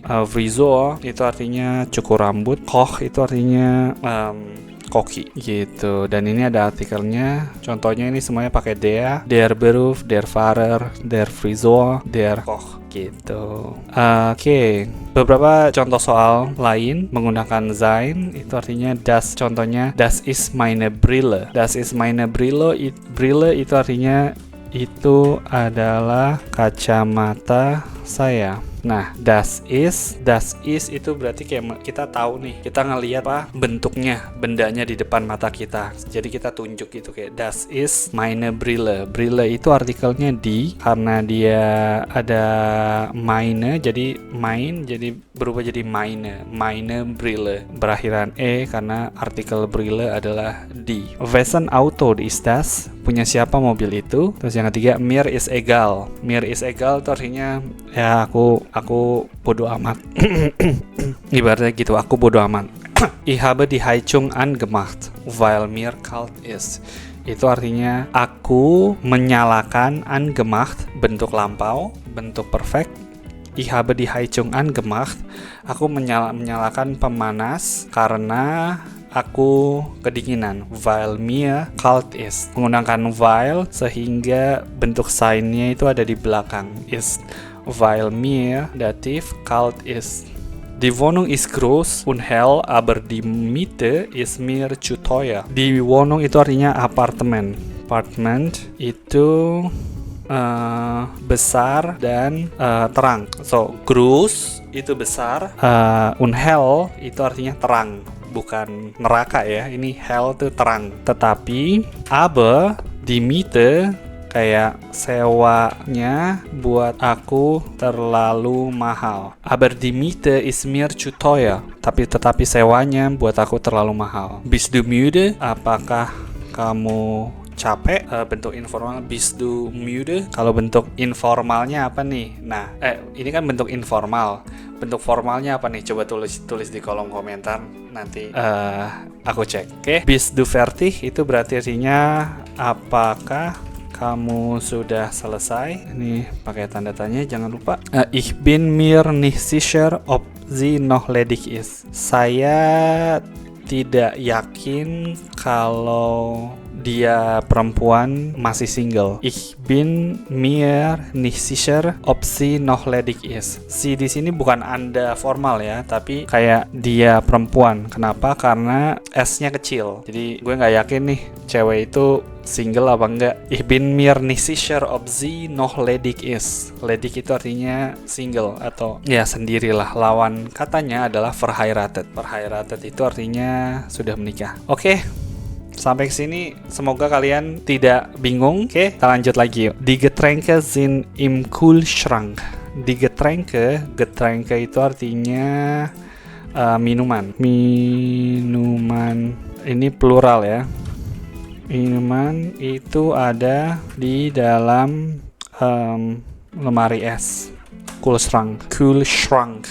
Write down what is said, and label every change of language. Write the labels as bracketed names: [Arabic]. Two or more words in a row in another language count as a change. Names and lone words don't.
[Indonesian] Friseur itu artinya cukur rambut. Koch itu artinya koki gitu. Dan ini ada artikelnya. Contohnya ini semuanya pakai [German] der Beruf, der Fahrer, der Friseur, der Koch [Indonesian] gitu. Oke. Beberapa contoh soal lain menggunakan [German] sein itu [Indonesian] artinya das. [German] Contohnya das ist meine Brille. Das ist meine Brille. [Indonesian] Brille itu artinya itu adalah kacamata saya. Nah, [German] das ist [Indonesian] itu berarti kayak kita tahu nih, kita ngelihat bentuknya, bendanya di depan mata kita. Jadi kita tunjuk gitu kayak [German] das ist meine Brille. [Indonesian] Brille itu artikelnya di, karena dia ada meine, jadi berubah jadi [German] meine Brille. [Indonesian] Berakhiran karena artikel Brille adalah di. [German] Wessen Auto ist das? [Indonesian] Punya siapa mobil itu? Terus yang ketiga, [German] mir ist egal. Mir ist egal [Indonesian] itu artinya ya aku bodo amat. Ibaratnya gitu, aku bodo amat. [German] Ich habe die Heizung angemacht, weil mir kalt ist. [Indonesian] Itu artinya aku menyalakan angemacht, bentuk lampau, bentuk perfect. [German] Ich habe die Heizung angemacht. [Indonesian] Aku menyalakan pemanas karena aku kedinginan. [German] Weil mir kalt ist. [Indonesian] Menggunakan weil sehingga bentuk sign-nya itu ada di belakang. [German] Ist. Weil mir dativ kalt ist. Die Wohnung ist groß und hell, aber die Miete ist mir zu teuer. Die Wohnung [Indonesian] itu artinya apartemen. Apartment itu besar dan terang. So, groß itu besar, [German] und hell [Indonesian] itu artinya terang, bukan neraka ya. Ini hell itu terang. Tetapi [German] aber die Miete [Indonesian] kayak sewanya buat aku terlalu mahal. [German] Aber die Miete ist mir zu teuer. [Indonesian] Tetapi sewanya buat aku terlalu mahal. [German] Bist du müde? [Indonesian] Apakah kamu capek? Bentuk informal [German] bist du müde. [Indonesian] Kalau bentuk informalnya apa nih? Nah, ini kan bentuk informal. Bentuk formalnya apa nih? Coba tulis di kolom komentar, nanti aku cek. Oke. [German] Bist du fertig [Indonesian] itu berarti artinya apakah kamu sudah selesai? Ini pakai tanda tanya, jangan lupa. [German] Ich bin mir nicht sicher ob sie noch ledig ist. [Indonesian] Saya tidak yakin kalau dia perempuan masih single. [German] Ich bin mir nicht sicher ob sie noch ledig ist. [Indonesian] Si di sini bukan anda formal ya, tapi kayak dia perempuan. Kenapa? Karena S-nya kecil. Jadi gue nggak yakin nih cewek itu single apa enggak. [German] Ich bin mir nicht sicher ob sie noch ledig ist. [Indonesian] Ledig itu artinya single atau ya sendirilah. Lawan katanya adalah verheiratet. Verheiratet itu artinya sudah menikah. Oke. Sampai sini semoga kalian tidak bingung. Oke, kita lanjut lagi yuk. [German] Die Getränke sind im Kühlschrank. Die Getränke [Indonesian] itu artinya minuman. Minuman ini plural ya. Minuman itu ada di dalam lemari es. [German] Kühlschrank.